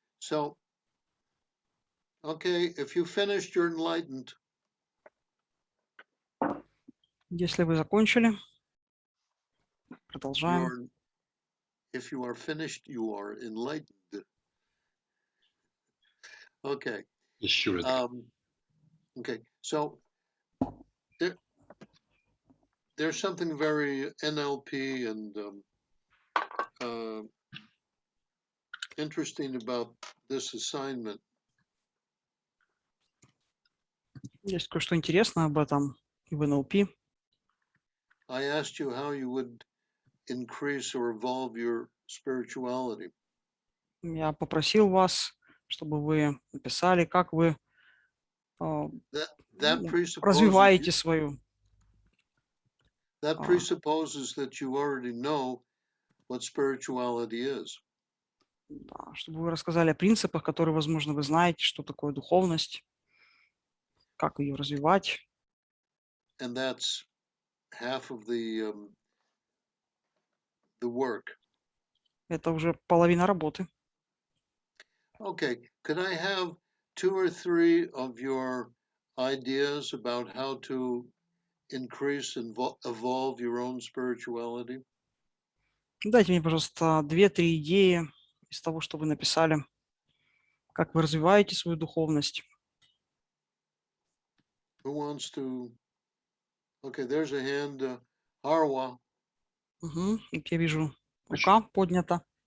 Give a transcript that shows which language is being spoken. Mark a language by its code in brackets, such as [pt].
[en] So, okay, if you finished, you're enlightened. [ru] Если вы закончили, продолжаем. [en] If you are finished, you are enlightened. Okay. Sure. Okay. So there's something very NLP and interesting about this assignment. [ru] Есть кое-что интересное об этом и в НЛП. [en] I asked you how you would increase or evolve your spirituality. [ru] Я попросил вас, чтобы вы написали, как вы [en] That presupposes [ru] развиваете свою. [en] That presupposes that you already know what spirituality is. [ru] Да, чтобы вы рассказали о принципах, которые, возможно, вы знаете, что такое духовность, как ее развивать. [en] And that's half of the work. [ru] Это уже половина работы. [en] Okay, could I have 2 or 3 of your ideas about how to increase and evolve your own spirituality? [ru] Дайте мне, пожалуйста, 2-3 идеи из того, что вы написали, как вы развиваете свою духовность. [en] Who wants to? Okay, there's a hand. Harwa. [ru] Я вижу, рука поднята.